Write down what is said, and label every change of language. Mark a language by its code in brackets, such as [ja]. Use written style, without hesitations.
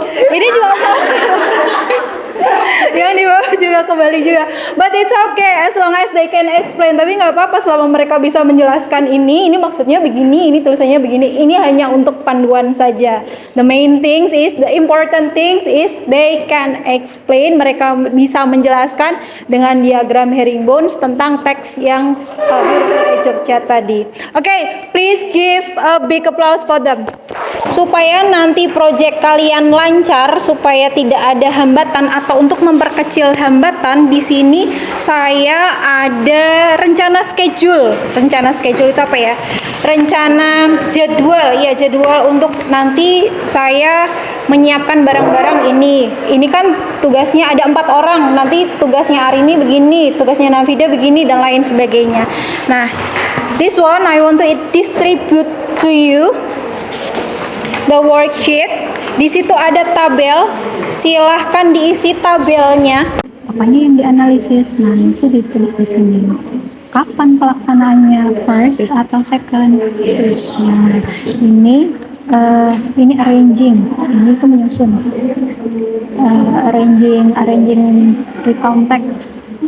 [id] Ini juga yang di bawah juga kebalik juga. [en] But it's okay as long as they can explain. [id] Tapi nggak apa-apa selama mereka bisa menjelaskan ini maksudnya begini, ini tulisannya begini. Ini hanya untuk panduan saja. [en] The main things is, the important things is they can explain. [id] Mereka bisa menjelaskan dengan diagram herringbones tentang teks yang Beautiful Jogja tadi. [en] Okay, please give a big applause for them. [id] Supaya nanti project kalian lancar, supaya tidak ada hambatan atau untuk memperkecil hambatan, di sini saya ada rencana schedule. Rencana schedule itu apa ya? Rencana jadwal, ya jadwal untuk nanti saya menyiapkan barang-barang ini. Ini kan tugasnya ada 4 orang. Nanti tugasnya hari ini begini, tugasnya Nafida begini dan lain sebagainya. [en] Nah, this one I want to distribute to you the worksheet. [id] Di situ ada tabel. Silahkan diisi tabelnya. Apanya yang dianalisis? Nah, itu ditulis di sini. Kapan pelaksanaannya? First atau second? Nah, ini arranging, ini tuh menyusun. Arranging recount text.